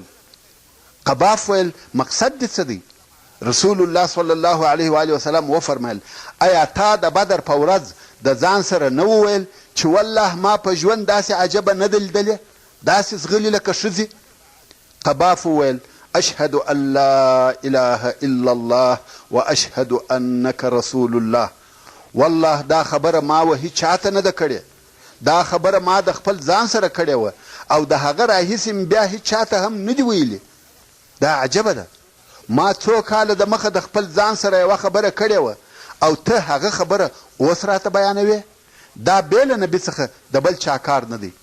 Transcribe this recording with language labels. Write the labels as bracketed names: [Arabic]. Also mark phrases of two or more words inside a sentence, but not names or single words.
[Pashto] قباف ویل مقصد دې څه دی؟ [Arabic] رسول الله صلی الله علیه و آله وسلم [Pashto] وفرمیل ایا تا د بدر په ورځ د ځان سره نه وویل چې والله ما په ژوند داسې عجبه نه ده لیدلې، داسې زغلي لکه ښځې؟ قباف وویل [Arabic] اشهد ان لا اله الا الله واشهد انك رسول الله. [Pashto] والله دا خبره ما و هیچ چاته نه ده کړې، دا خبره ما د خپل ځان سره کړې وه او د هغه راهیسې م بیا هیچ چاته هم نه دي ویلي. دا عجبه ده، ما څو کاله د مخه د خپل ځان سره یوه خبره کړې وه او ته هغه خبره اوس راته بیانوې. دا بې له نبي څخه د بل چا کار نه دی.